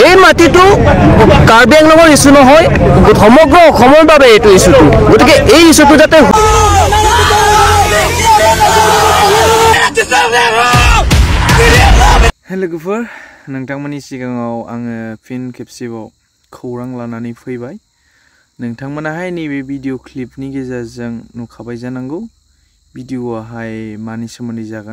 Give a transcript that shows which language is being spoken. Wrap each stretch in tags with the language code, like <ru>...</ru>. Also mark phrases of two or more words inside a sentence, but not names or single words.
<as>মাটিটো কাৰ্বি আংলঙৰ ইছ্যু নহয়, সমগ্ৰ অসমৰ বাবে এইটো ইছ্যুটো। গতিকে এই ইছ্যুটো যাতে</as> <brx>हेलो गुफुर नोंथांमोननि सिगाङाव आङो फिन खेबसेबाव खौरां लानानै फैबाय। नोंथांमोनाहाय नैबे भिडिअ क्लिपनि गेजेरजों नुखाबाय जानांगौ भिडिअआहाय मानि सोमोन्दै जागोन।</brx>